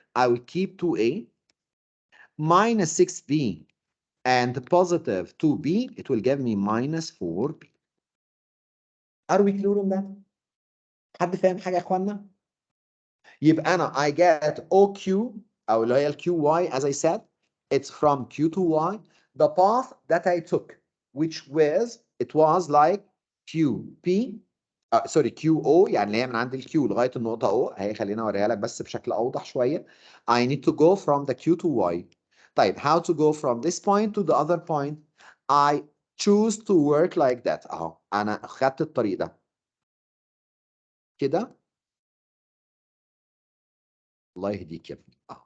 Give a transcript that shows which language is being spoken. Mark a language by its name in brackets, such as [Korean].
[English] I will keep 2A minus 6B and positive 2B. It will give me minus 4B. Are we clear on that? [Arabic] حد فاهم حاجة يا اخوانا؟ يبقى أنا [English] I get OQ [Arabic] أو اللي هي ال QY [English] as I said it's from Q to Y. The path that I took which was it was like QP sorry QO [Arabic] يعني اللي هي من عند ال Q لغاية النقطة O اهي خلينا أوريها لك بس بشكل أوضح شوية. [English] I need to go from the Q to Y. [Arabic] طيب [English] how to go from this point to the other point? I choose to work like that [Arabic] أهو أنا خدت الطريق ده كده. الله يهديك يا ابني.